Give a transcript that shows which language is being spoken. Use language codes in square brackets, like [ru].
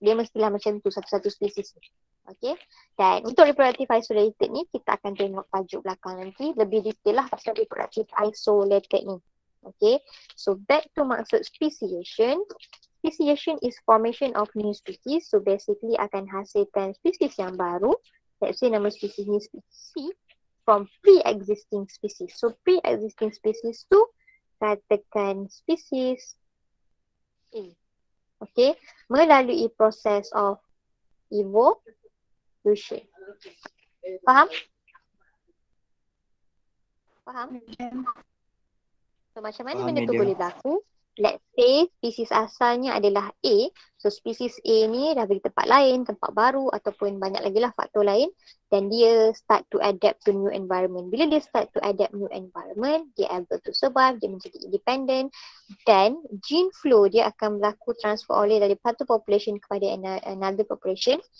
[ms] Dia mestilah macam tu satu-satu species ni. Okay. Dan untuk reproductive isolated ni kita akan tengok tajuk belakang nanti lebih detail lah pasal reproductive isolated ni. Okay. [en] So back to maksud speciation. Speciation is formation of new species. [ms] So basically akan hasilkan spesies yang baru. [en] Let's say [ms] nama spesies ni spesies [en] from pre-existing species. [ms] So [en] pre-existing species [ms] tu katakan spesies A. Okay. Melalui proses [en] of evolution. [ms] Faham? Faham? So macam mana Faham, benda tu madam. boleh berlaku? [en] Let's say [ms] spesies asalnya adalah A. So spesies A ni dah pergi tempat lain, tempat baru ataupun banyak lagi lah faktor lain. Dan dia [en] start to adapt to new environment. [ms] Bila dia [en] start to adapt new environment, dia able to survive, [ms] dia menjadi [en] independent. [ms] Dan gene flow dia akan berlaku transfer oleh dari satu population kepada [en] another population.